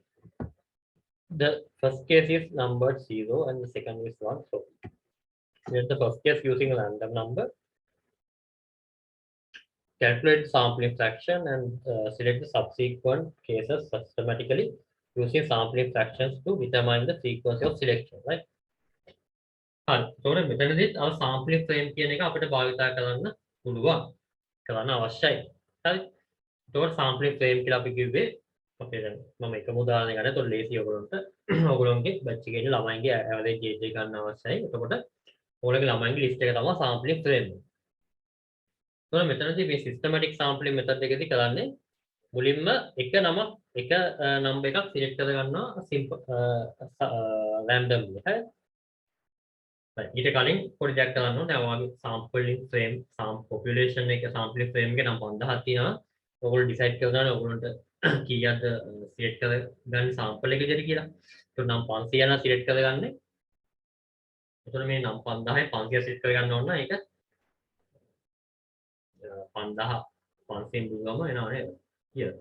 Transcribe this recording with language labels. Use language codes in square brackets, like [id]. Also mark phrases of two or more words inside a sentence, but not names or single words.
[en] The first case is numbered 0 and the second is 1. So here's the first case using a random number. Calculate sampling fraction and select the subsequent cases systematically using sampling fractions to determine the frequency of selection. Right? [si] හරි. ඒතකොට මෙතනදිත් අර [en] sampling frame [si] කියන එක අපිට භාවිතා කරන්න පුළුවන්. කරන්න අවශ්‍යයි. හරි. ඒතකොට [en] sampling frame [si] කියලා අපි කිව්වේ අපේ දැන් මම එකම උදාහරණයක් ගන්න. ඒතකොට ලේසි ඔයගොල්ලන්ගේ batch එකේ ඉන්න ළමයින්ගේ [en] average age [si] එක ගන්න අවශ්‍යයි. එතකොට ඔයගොල්ලෝගේ ළමයින්ගේ list එක තමයි [en] sampling frame. [si] ඒතකොට මෙතනදී මේ [en] systematic sampling method [si] එකේදී කරන්නේ මුලින්ම එක number එකක් select කර ගන්නවා [en] simple randomly. [si] හරි. ඊට කලින් පොඩි දෙයක් කරන්න ඕනේ. ඔයාගේ [en] sampling frame population [si] එක [en] sampling frame [si] එකේ නම් 5000ක් තියෙනවා. ඔයගොල්ලෝ decide කරගන්න ඔයගොල්ලන්ට කීයක්ද select කරගන්න sample එක විදිහට කියලා. ඒක නම් 500 යන select කරගන්නේ. එතකොට මේ නම් 5000යි 500 select කරගන්න ඕන නම් ඒක 5000 500න් දුන්නම එනවා නේද? කියලා.